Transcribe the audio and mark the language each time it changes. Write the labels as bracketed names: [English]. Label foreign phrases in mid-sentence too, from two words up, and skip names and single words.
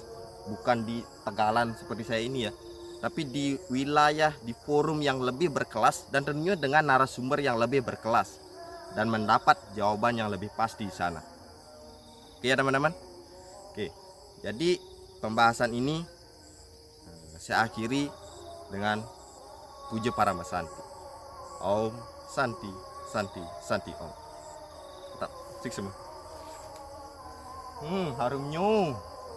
[Indonesian] Bukan di tegalan seperti saya ini ya, tapi di wilayah, di forum yang lebih berkelas dan tentunya dengan narasumber yang lebih berkelas dan mendapat jawaban yang lebih pasti di sana. Oke ya teman-teman. Oke, jadi pembahasan ini saya akhiri dengan puja Parama Santi. [Sanskrit] Om Santi, Santi, Santi Om. [Indonesian] Tetap sik semua. Harumnya.